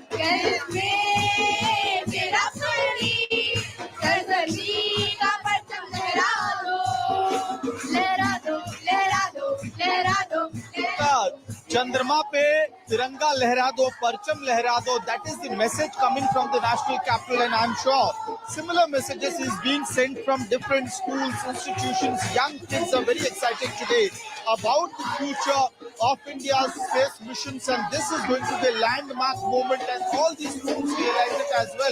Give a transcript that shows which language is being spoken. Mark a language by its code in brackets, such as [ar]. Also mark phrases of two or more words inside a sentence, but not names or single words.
[hi] में तेरा सरजमी का परचम लहरा दो, लहरा दो, लहरा दो, लहरा दो, चंद्रमा पे तिरंगा लहरा दो, परचम लहरा दो. [en] That is the message coming from the national capital, and I'm sure similar messages is being sent from different schools, institutions. Young kids are very excited today about the future of India's space missions, and this is going to be a landmark moment, and all these students realize it as well.